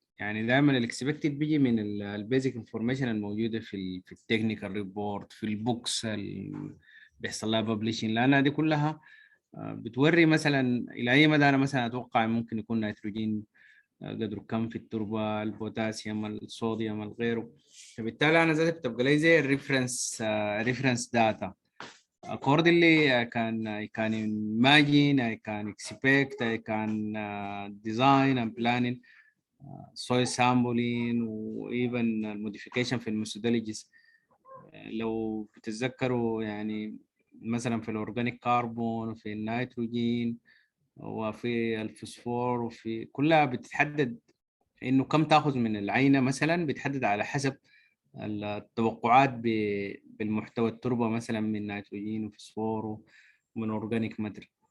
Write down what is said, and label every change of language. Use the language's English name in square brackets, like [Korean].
[Arabic] يعني دائما الاكسبكتد بيجي من البيزك انفورميشن الموجوده في التكنيكال ريبورت، في البوكس اللي بيحصل لها ببليشنج، لانها دي كلها بتوري مثلا الى اي مدى انا مثلا اتوقع ممكن يكون نيتروجين قدره كم في التربه، البوتاسيوم، الصوديوم، الغيره. فبالتالي انا ذاتي بتبقى لي زي الريفرنس داتا. [English] accordingly I can imagine, I can expect, I can design and planning soil sampling و even modification [Arabic] في الميثودولوجيز. لو بتتذكروا يعني مثلا في الاورجانيك كربون وفي النيتروجين وفي الفوسفور وفي كلها بتتحدد انه كم تاخذ من العينه، مثلا بتحدد على حسب التوقعات بالمحتوى التربه مثلا من نيتروجين وفوسفور ومن اورجانيك ماتر.